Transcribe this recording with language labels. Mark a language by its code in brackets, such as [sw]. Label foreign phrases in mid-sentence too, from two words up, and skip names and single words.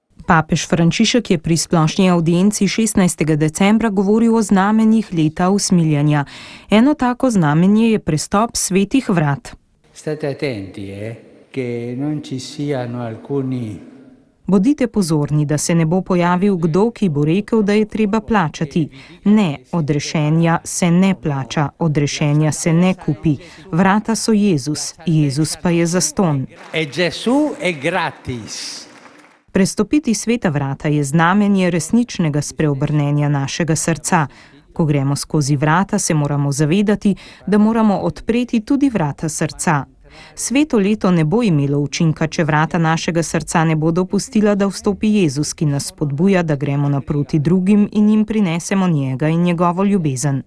[sl] Papež Frančišek je pri splošni audienci 16. decembra govoril o znamenjih leta usmiljenja. Eno tako znamenje je prestop svetih vrat. [it] State attenti, che non ci siano alcuni. [sl] Bodite pozorni, da se ne bo pojavil kdo, ki bo rekel, da je treba plačati. Ne, odrešenja se ne plača, odrešenja se ne kupi. Vrata so Jezus, Jezus pa je zastonj. [it] E Gesù è gratis. [sl] Prestopiti sveta vrata je znamenje resničnega spreobrnenja našega srca. Ko gremo skozi vrata, se moramo zavedati, da moramo odpreti tudi vrata srca. Sveto leto ne bo imelo učinka, če vrata našega srca ne bodo pustila, da vstopi Jezus, ki nas spodbuja, da gremo naproti drugim in jim prinesemo njega in njegovo ljubezen.